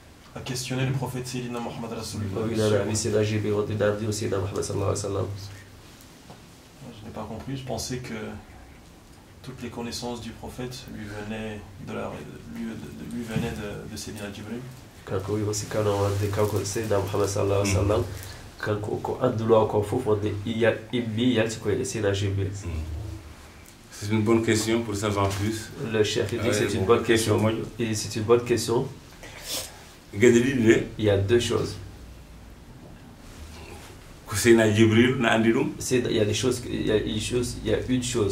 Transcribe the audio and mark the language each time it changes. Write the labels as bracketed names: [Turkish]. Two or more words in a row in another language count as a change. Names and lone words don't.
[French] a questionné le prophète Sayyidina Muhammad Rasulullah. Oui, Sayyidina Jibril a dit au Sayyidina Muhammad [Arabic] sallallahu alayhi wa sallam. [French] Je n'ai pas compris, je pensais que toutes les connaissances du prophète lui venaient de Sayyidina Jibril. [Fula] Kanko wi wasi kano wande kanko Sayyidina Muhammad [Arabic] sallallahu alayhi wa sallam [Fula] kanko ko andulo ko fof wonde immi yalti koye Sayyidina Jibril. [French] C'est une bonne question pour savoir plus. Le chef dit que c'est une bonne question. Et c'est une bonne question. Il y a deux choses. Il y a des choses, il y a une chose.